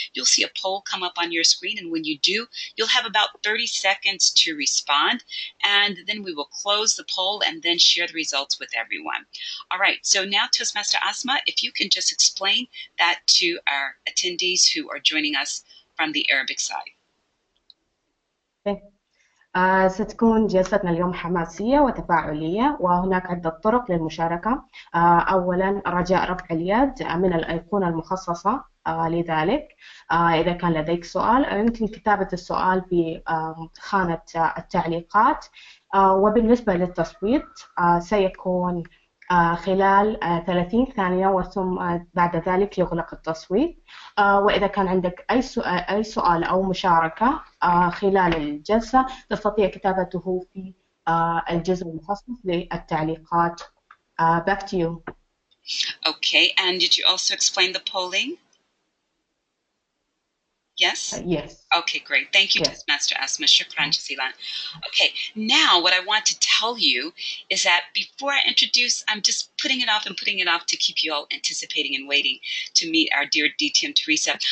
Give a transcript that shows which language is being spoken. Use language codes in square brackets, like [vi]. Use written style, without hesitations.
[en] You'll see a poll come up on your screen, and when you do, you'll have about 30 seconds to respond, and then we will close the poll and then share the results with everyone. All right, so now Toastmaster Asma, if you can just explain that to our attendees who are joining us from the Arabic side. [ar] ستكون جلستنا اليوم حماسية وتفاعلية، وهناك عدة طرق للمشاركة. أولا، رجاء رفع اليد من الأيقونة المخصصة لذلك. إذا كان لديك سؤال يمكن كتابة السؤال بخانة التعليقات. وبالنسبة للتصويت سيكون خلال 30 ثانية، وثم بعد ذلك يغلق التصويت. وإذا كان عندك أي سؤال أو مشاركة خلال الجلسة تستطيع كتابته في الجزء المخصص للتعليقات. [en] Back to you. Okay, and did you also explain the polling? Yes? Yes. Okay, great. Thank you, Yes. Master Asma. [ar] Shukran jazilan. [en] Okay, now what I want to tell you is that before I introduce, I'm just putting it off and putting it off to keep you all anticipating and waiting to meet our dear DTM Teresa.